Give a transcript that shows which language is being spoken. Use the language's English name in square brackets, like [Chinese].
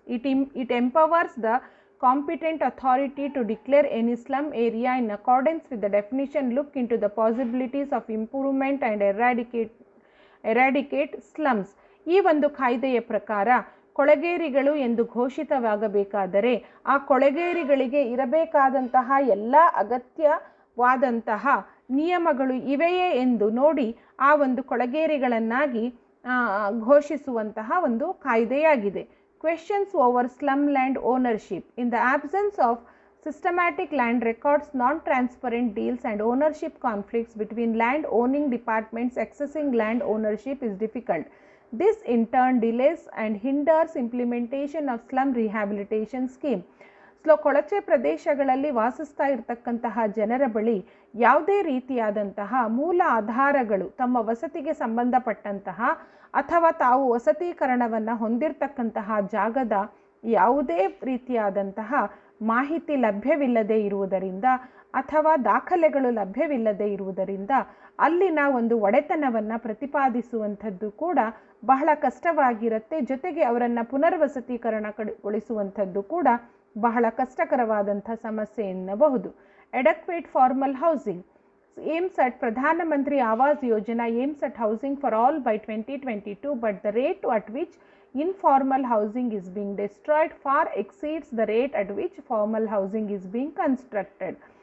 [English] It empowers the competent authority to declare any slum area in accordance with the definition, look into the possibilities of improvement and eradicate slums. [Kannada] ಈ ಒಂದು ಕಾಯ್ದೆಯ ಪ್ರಕಾರ ಕೊಳಗೇರಿಗಳು ಎಂದು ಘೋಷಿತವಾಗಬೇಕಾದರೆ ಆ ಕೊಳಗೇರಿಗಳಿಗೆ ಇರಬೇಕಾದಂತಹ ಎಲ್ಲ ಅಗತ್ಯವಾದಂತಹ ನಿಯಮಗಳು ಇವೆಯೇ ಎಂದು ನೋಡಿ ಆ ಒಂದು ಕೊಳಗೇರಿಗಳನ್ನಾಗಿ ಘೋಷಿಸುವಂತಹ ಒಂದು ಕಾಯ್ದೆಯಾಗಿದೆ. [English] Questions over slum land ownership. In the absence of systematic land records, non-transparent deals and ownership conflicts between land owning departments accessing land ownership is difficult. This in turn delays and hinders implementation of slum rehabilitation scheme. [Kannada] ಕೊಳಚೆ ಪ್ರದೇಶಗಳಲ್ಲಿ ವಾಸಿಸ್ತಾ ಇರತಕ್ಕಂತಹ ಜನರ ಬಳಿ ಯಾವುದೇ ರೀತಿಯಾದಂತಹ ಮೂಲ ಆಧಾರಗಳು, ತಮ್ಮ ವಸತಿಗೆ ಸಂಬಂಧಪಟ್ಟಂತಹ ಅಥವಾ ತಾವು ವಸತೀಕರಣವನ್ನು ಹೊಂದಿರತಕ್ಕಂತಹ ಜಾಗದ ಯಾವುದೇ ರೀತಿಯಾದಂತಹ ಮಾಹಿತಿ ಲಭ್ಯವಿಲ್ಲದೆ ಇರುವುದರಿಂದ ಅಥವಾ ದಾಖಲೆಗಳು ಲಭ್ಯವಿಲ್ಲದೆ ಇರುವುದರಿಂದ ಅಲ್ಲಿನ ಒಂದು ಒಡೆತನವನ್ನು ಪ್ರತಿಪಾದಿಸುವಂಥದ್ದು ಕೂಡ ಬಹಳ ಕಷ್ಟವಾಗಿರುತ್ತೆ. ಜೊತೆಗೆ ಅವರನ್ನು ಪುನರ್ವಸತೀಕರಣಗೊಳಿಸುವಂಥದ್ದು ಕೂಡ ಬಹಳ ಕಷ್ಟಕರವಾದಂಥ ಸಮಸ್ಯೆ ಎನ್ನಬಹುದು. [English] Adequate formal housing aims at Pradhan Mantri Awas Yojana aims at housing for all by 2022, but the rate at which informal housing is being destroyed far exceeds the rate at which formal housing is being constructed.